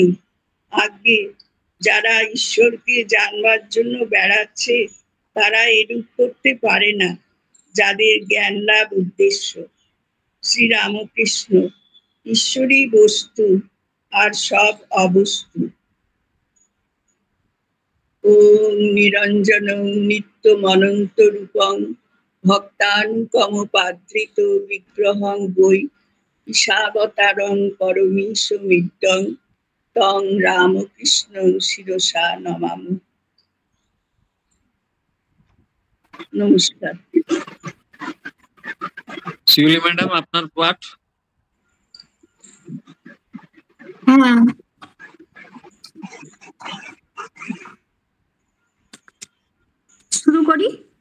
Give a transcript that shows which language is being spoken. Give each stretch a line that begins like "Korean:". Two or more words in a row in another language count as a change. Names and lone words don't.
Bangla: আগে যারা ঈশ্বরকে জানবার জন্য বেড়াচ্ছে তারা এরূপ করতে পারে না, যাদের জ্ঞান লাভ উদ্দেশ্য। শ্রীরামকৃষ্ণ, ঈশ্বরই বস্তু আর সব অবস্তু।
Sanskrit: ওম নিরঞ্জনং নিত্যমনন্ত রূপং ভক্তানুকম্পাদ্রিত বিগ্রহং বৈ ঈশাবতারং পরমীশমিড্ডং তং রামকৃষ্ণং শিরসা নমামি।
Bangla: নমস্কার। শিউলি ম্যাডাম, আপনার পাঠ। হ্যাঁ, শুরু করি।